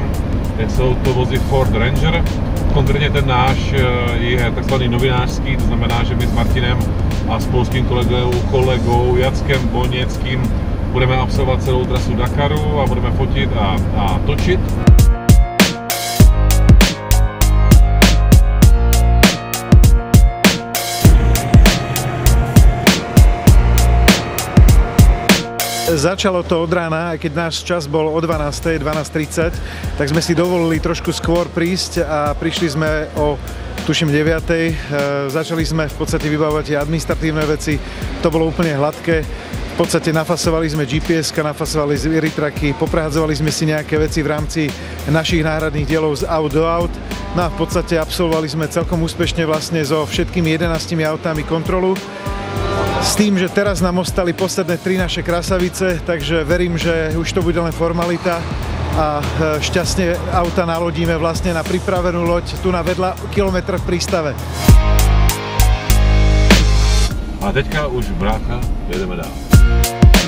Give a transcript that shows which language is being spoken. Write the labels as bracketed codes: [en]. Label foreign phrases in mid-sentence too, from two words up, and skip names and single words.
[cs] Jsou to vozy Ford Ranger, konkrétně ten náš je takzvaný novinářský, to znamená, že my s Martinem a s polským kolegou Jackem Boněckým budeme absolvovat celou trasu Dakaru a budeme fotit a točit. [sk] Začalo to od rána, aj keď náš čas bol o 12:30, tak sme si dovolili trošku skôr prísť a prišli sme o, tuším, 9:00. Začali sme v podstate vybavovať tie administratívne veci, to bolo úplne hladké. V podstate nafasovali sme GPS-ka, nafasovali ritraky, poprehadzovali sme si nejaké veci v rámci našich náhradných dielov z aut do aut. No a v podstate absolvovali sme celkom úspešne vlastne so všetkými 11 autami kontrolu. S tým, že teraz nám ostali posledné 3 naše krasavice, takže verím, že už to bude len formalita a šťastne auta nalodíme vlastne na pripravenú loď tu na vedľa kilometr v prístave. [cs] A teďka už brácha, jedeme dál.